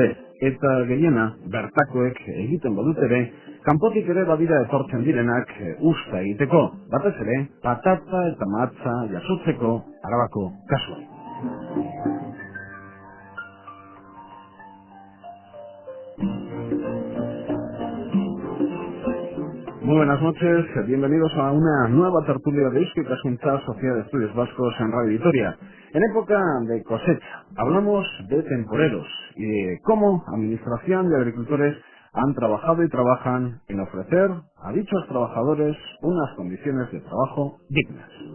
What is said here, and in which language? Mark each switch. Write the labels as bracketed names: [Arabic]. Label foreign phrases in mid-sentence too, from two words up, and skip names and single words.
[Basque] eta gehiena bertakoek egiten badut ere, kanpotik ere badira etortzen direnak usta egiteko, batez ere, patata eta matza jasotzeko Arabako kasuan. [Spanish] Muy buenas noches, bienvenidos a una nueva tertulia de Eusko Ikaskuntza Sociedad de Estudios Vascos en Radio Vitoria. En época de cosecha, hablamos de temporeros y de cómo Administración y agricultores han trabajado y trabajan en ofrecer a dichos trabajadores unas condiciones de trabajo dignas.